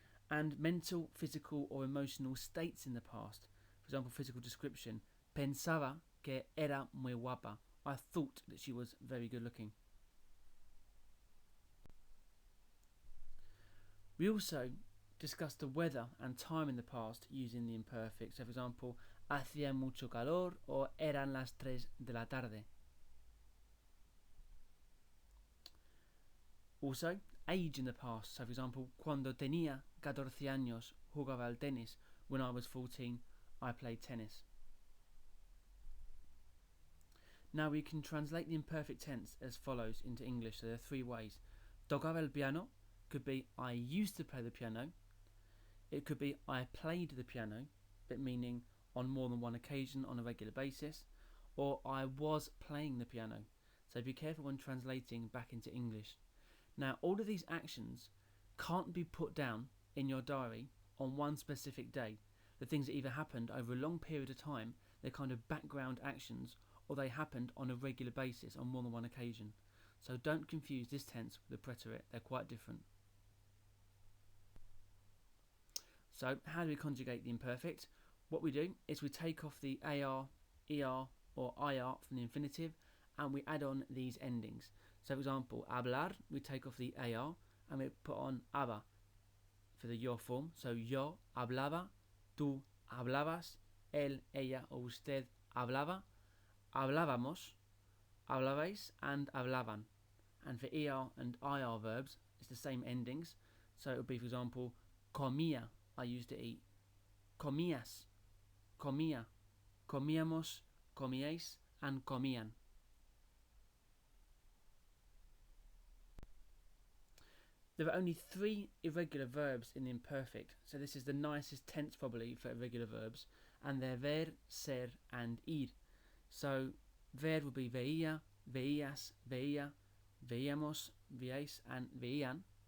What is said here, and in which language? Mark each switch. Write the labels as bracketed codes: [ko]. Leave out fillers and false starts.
[en] And mental, physical or emotional states in the past, for example, physical description, [es] pensaba que era muy guapa, [en] I thought that she was very good looking. We also discussed the weather and time in the past using the imperfect. So, for example, [es] hacía mucho calor [en] or [es] eran las 3 de la tarde. [en] Also, age in the past. So, for example, [es] cuando tenía 14 años jugaba al tenis. [en] When I was 14, I played tennis. Now we can translate the imperfect tense as follows into English. So there are 3 ways. [es] Tocaba el piano [en] could be I used to play the piano. It could be I played the piano, but meaning on more than one occasion on a regular basis, or I was playing the piano. So be careful when translating back into English. Now, all of these actions can't be put down in your diary on one specific day. The things that either happened over a long period of time, they're kind of background actions, or they happened on a regular basis on more than one occasion. So don't confuse this tense with the preterite, they're quite different. So how do we conjugate the imperfect? What we do is we take off the AR, ER or IR from the infinitive and we add on these endings. So for example, hablar, we take off the AR and we put on aba for the yo form. [es] So yo hablaba, tú hablabas, él, ella o usted hablaba, hablábamos, hablabais and hablaban. [en] And for ER and IR verbs, it's the same endings. So it would be, for example, comía, I used to eat. [es] Comías, comía, comíamos, comíais, and comían. [en] There are only 3 irregular verbs in the imperfect, so this is the nicest tense probably for irregular verbs, and they're ver, ser, and ir. [es] So ver [en] would be [es] veía, veías, veía, veíamos, veíais, and veían.